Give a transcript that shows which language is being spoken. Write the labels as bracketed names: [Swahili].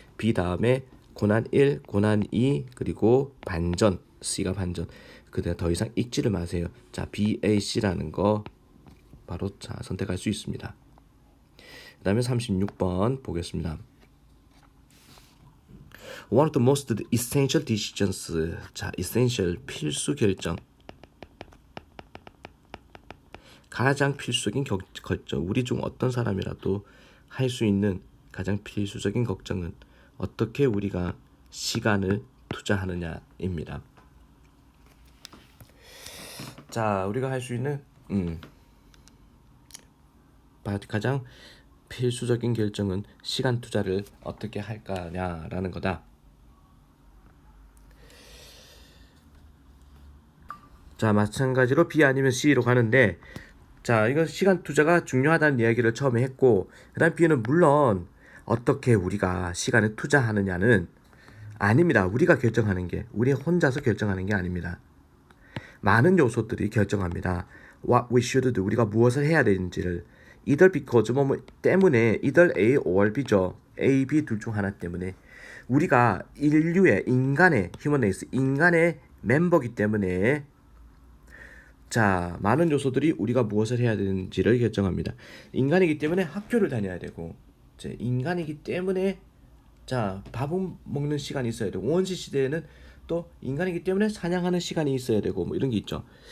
[Korean] B 다음에 고난 1, 고난 2 그리고 반전 C가 반전. 그다음 더 이상 읽지를 마세요. 자, B, A, C라는 거 바로 자 선택할 수 있습니다. 그다음에 36번 보겠습니다. [English] One of the most essential decisions. [Korean] 자, essential 필수 결정. 가장 필수적인 결정. 우리 중 어떤 사람이라도 할 수 있는 가장 필수적인 걱정은 어떻게 우리가 시간을 투자하느냐입니다. 자, 우리가 할 수 있는 가장 필수적인 결정은 시간 투자를 어떻게 할 거냐라는 거다. 자, 마찬가지로 B 아니면 C로 가는데 자, 이건 시간 투자가 중요하다는 이야기를 처음에 했고 그 다음 B는 물론 어떻게 우리가 시간을 투자하느냐는 아닙니다. 우리가 결정하는 게 우리 혼자서 결정하는 게 아닙니다. 많은 요소들이 결정합니다. [English] What we should do, [Korean] 우리가 무엇을 해야 되는지를 [English] either because [Korean] 뭐 때문에 [English] either A or B죠. [Korean] A, B 둘 중 하나 때문에 우리가 인류의 인간의 human race 인간의 멤버기 때문에 자, 많은 요소들이 우리가 무엇을 해야 되는지를 결정합니다. 인간이기 때문에 학교를 다녀야 되고, 이제 인간이기 때문에 자, 밥은 먹는 시간이 있어야 되고, 원시 시대에는 또 인간이기 때문에 사냥하는 시간이 있어야 되고, 뭐 이런 게 있죠.